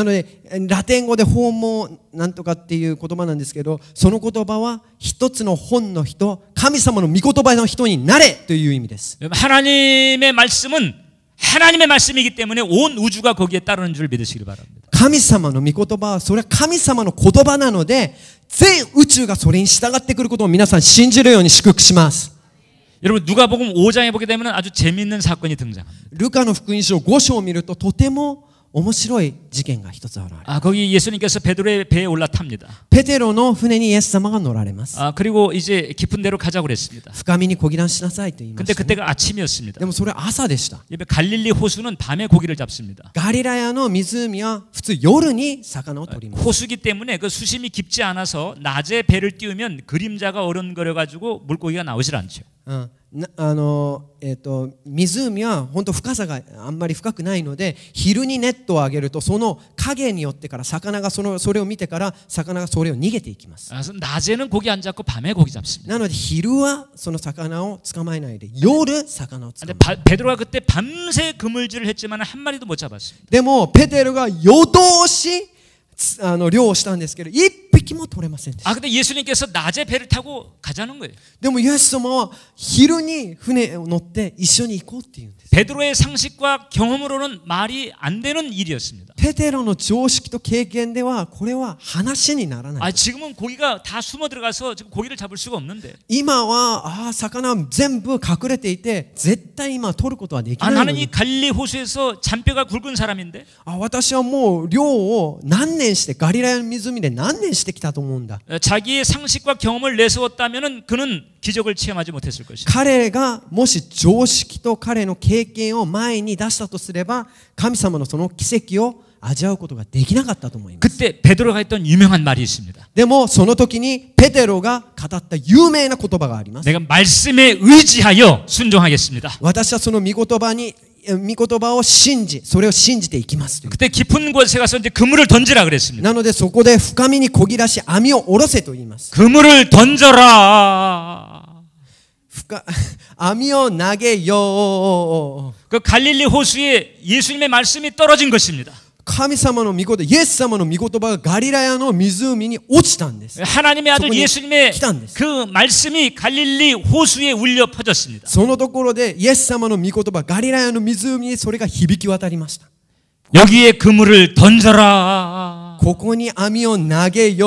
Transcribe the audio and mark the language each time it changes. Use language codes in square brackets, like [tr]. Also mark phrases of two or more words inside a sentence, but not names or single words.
[ja] なのでラテン語でホーモなんとかっていう言葉なんですけど、その言葉は一つの本の人、神様の御言葉の人になれという意味です。 [ko] 하나님의 말씀은 하나님의 말씀이기 때문에 온 우주가 거기에 따르는 줄 믿으시길 바랍니다. [ja] 神様の御言葉はそれは神様の言葉なので全宇宙がそれに従ってくることを皆さん信じるように祝福します。 [ko] 여러분 누가복음 5장에 보게 되면 아주 재미있는 사건이 등장합니다. [ja] ルカの福音書5章を見るととても面白い事件が一つ現れます。 [ko] 거기 예수님께서 베드로의 배에 올라탑니다. [ja] ペテロの船にイエス様が乗られます。 [ko] 그리고 이제 깊은 데로 가자고 그랬습니다. [ja] 深みに漕ぎ出しなさいと言いま [ko] 근데 [ja] した、ね。 [ko] 그때가 아침이었습니다. [ja] でもそれは朝でした。 [ko] 갈릴리 호수는 밤에 고기를 잡습니다. [ja] ガリラヤの湖は普通夜に魚を取ります。 [ko] 호수기 때문에 그 수심이 깊지 않아서 낮에 배를 띄우면 그림자가 어른거려 가지고 물고기가 나오질 않죠. [ja] 湖は本当深さがあんまり深くないので昼にネットを上げるとその影によってから魚がそれを見てから魚がそれを逃げていきます。 [ko] 낮에는 고기 안 잡고 밤에 고기 잡습니다. [ja] なので昼はその魚を捕まえないで夜魚を捕まえる。 [ko] 베드로가 그때 밤새 그물질을 했지만 한 마리도 못 잡았습니다. [ja] でもペテロが夜通し漁をしたんですけど一匹も取れませんでした。 [ko] 근데 예수님께서 낮에 배를 타고 가자는 거예요. [ja] でもイエス様は昼に船を乗って一緒に行こうって言うんです。 [ko] 베드로의 상식과 경험으로는 말이 안 되는 일이었습니다. [ja] ペテロの常識と経験ではこれは話にならない。 [ko] 지금은 고기가 다 숨어 들어가서 지금 고기를 잡을 수가 없는데. [ja] 今は魚は全部隠れていて絶対今取ることはできないのに。 [ko] 나는 이 갈릴리 호수에서 잔뼈가 굵은 사람인데. [ja] 私はもう漁を何年してガリラヤの湖で何年してきたと思うんだ。 [ko] 자기의 상식과 경험을 내세웠다면은 그는 기적을 체험하지 못했을 것입니다. [ja] 彼がもし常識と彼の経験を前に出したとすれば神様のその奇跡を味わうことができなかったと思います。 [ko] 그때 베드로가 했던 유명한 말이 있습니다. [ja] でもその時にペテロが語った有名な言葉があります。 [ko] 내가 말씀에 의지하여 순종하겠습니다. [ja] 私はその御言葉を信じそれを信じていきます。 [ko] 그때 깊은 곳에 가서 이제 그물을 던지라 그랬습니다. [ja] なのでそこで深みに漕ぎ出し網を下ろせと言います。 [ko] 그물을 던져라. [ja] 網を投げよう。 [ko] 그 갈릴리 호수에 예수님의 말씀이 떨어진 것입니다. [ja] 神様の御言葉、イエス様の御言葉がガリラヤの湖に落ちたんです。 [ko] 하나님의 아들 예수님의 그 말씀이 갈릴리 호수에 울려 퍼졌습니다. [ja] そのところでイエス様の御言葉ガリラヤの湖にそれが響き渡りました。 [ko] 여기에 그물을 던져라.